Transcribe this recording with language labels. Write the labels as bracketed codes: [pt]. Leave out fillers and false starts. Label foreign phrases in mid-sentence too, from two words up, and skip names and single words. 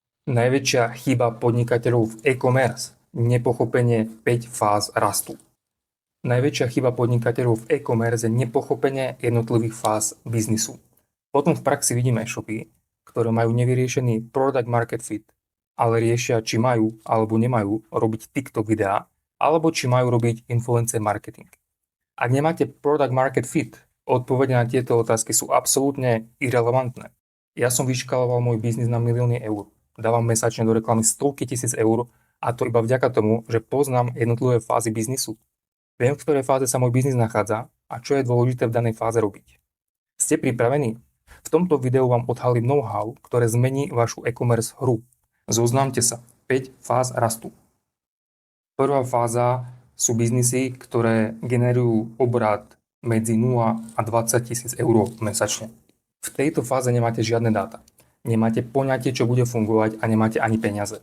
[sk] Najväčšia chyba podnikateľov v e-commerce – nepochopenie 5 fáz rastu. Najväčšia chyba podnikateľov v e-commerce je nepochopenie jednotlivých fáz biznisu. Potom v praxi vidíme e-shopy, ktoré majú nevyriešený [en] product market fit, [sk] ale riešia, či majú alebo nemajú robiť [en] TikTok videá, [sk] alebo či majú robiť [en] influencer marketing. [sk] Ak nemáte [en] product market fit, [sk] odpovede na tieto otázky sú absolútne irelevantné. Ja som vyškaloval môj biznis na milióny eur. Dávam mesačne do reklamy stovky tisíc eur a to iba vďaka tomu, že poznám jednotlivé fázy biznisu. Viem, v ktorej fáze sa môj biznis nachádza a čo je dôležité v danej fáze robiť. Ste pripravení? V tomto videu vám odhalím know-how, ktoré zmení vašu e-commerce hru. Zoznámte sa. 5 fáz rastu. Prvá fáza sú biznisy, ktoré generujú obrat medzi 0 a 20 000 eur mesačne. V tejto fáze nemáte žiadne dáta. Nemáte poňatie, čo bude fungovať a nemáte ani peniaze.